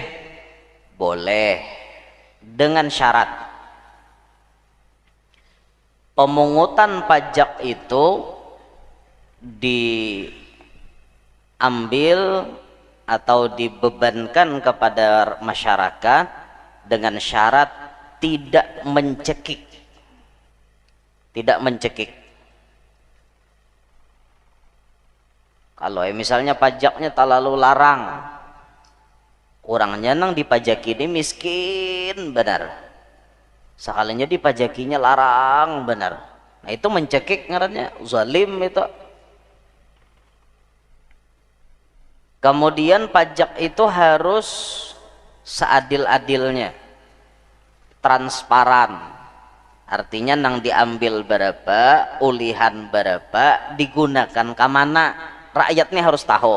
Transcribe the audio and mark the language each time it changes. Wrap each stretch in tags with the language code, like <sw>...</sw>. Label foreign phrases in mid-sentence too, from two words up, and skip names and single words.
<id>Boleh, dengan syarat pemungutan pajak itu diambil atau dibebankan kepada masyarakat dengan syarat tidak mencekik. Tidak mencekik. Kalau misalnya pajaknya terlalu larang,</id> <bjn>orangnya nang dipajaki ini miskin benar, sekalinya dipajakinya larang benar. Nah itu mencekik ngarannya, zalim itu.</bjn> <id>Kemudian pajak itu harus seadil-adilnya, transparan.</id> <bjn>Artinya nang diambil berapa, ulihan berapa, digunakan ke mana, rakyatnya harus tahu.</bjn>